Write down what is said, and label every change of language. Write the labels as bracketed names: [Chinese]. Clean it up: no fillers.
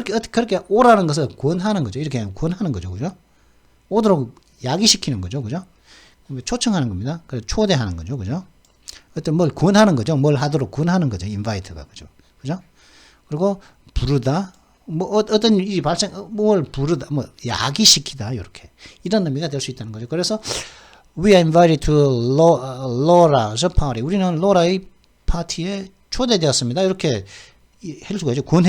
[Korean] 그렇게 오라는 것을 권하는 거죠. 이렇게 권하는 거죠. 그죠? 오도록 야기시키는 거죠. 그죠? 초청하는 겁니다. 그래서 초대하는 거죠. 그죠? 어떤 뭘 권하는 거죠. 뭘 하도록 권하는 거죠. 인바이트가. 그죠? 그죠? 그리고 부르다. 뭐 어떤 일이 뭘 부르다. 뭐 야기시키다. 이렇게. 이런 의미가 될 수 있다는 거죠. [English] 그래서 we are invited to Laura's party. [Korean] 우리는 로라의 파티에 초대되었습니다. 이렇게 할 수가 있죠.